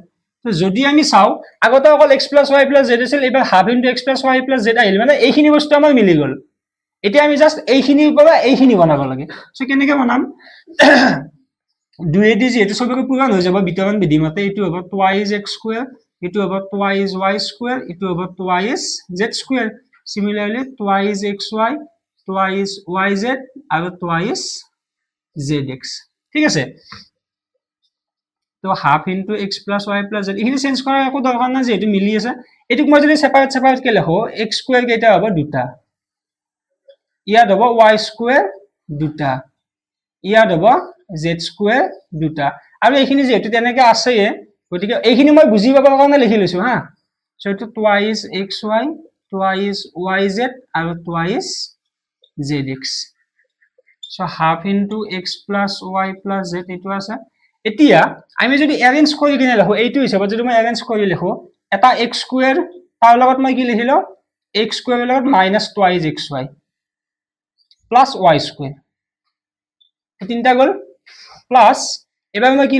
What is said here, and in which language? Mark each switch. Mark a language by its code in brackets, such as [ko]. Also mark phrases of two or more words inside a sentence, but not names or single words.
[as] যদি আমি চাও আগতে অকল [en] x plus y plus z [as] আছিল, এবাৰ [en] half into x plus y plus z [as] আহিল, মানে এইখিনি বস্তু আমাৰ মিলি গল। এতিয়া আমি জাস্ট এইখিনিৰ পৰা এইখিনি বনাব লাগে। সো কেনেকে বনাম, দুইদি যেহেতু সবকে পূৰণ হৈ যাব বিতৰণ বিধি মতে, এইটো হ'ব [en] twice x square, [as] এইটো হ'ব [en] twice y square, [as] এইটো হ'ব [en] twice z square, similarly twice xy, twice yz [as] আৰু [en] twice zx। [as] ঠিক আছে, তো [en] half into x plus y plus z, [as] এইখিনি চেঞ্জ কৰাৰ একো দৰকাৰ নাই যেহেতু মিলি আছে। এটুক মই যদি সেপাৰেট কে লিখো, [en] x square [as] কেইটা হ'ব দুটা, ইয়াত হ'ব [en] y square [as] দুটা, ইয়াত হ'ব [en] z square [as] দুটা, আৰু এইখিনি যেহেতু তেনেকে আছে গতিকে এইখিনি মই বুজি পাবৰ কাৰণে লিখি লৈছো হা। সো এটো [en] twice xy, twice yz [as] আৰু [en] twice zx। [as] সো [en] half into x plus y plus z [as] এইটো আছে। এতিয়া আমি যদি এৰেঞ্জ কৰি কিনে লিখো, এইটো হিচাপত যদি মই এৰেঞ্জ কৰি লিখো, এটা [en] x square [as] তাৰ লগত মই কি লিখিলো, x স্কয়াৰৰ লগত [en] minus twice xy plus y square, [as] তিনটা গল, প্লাস এবাৰ মই কি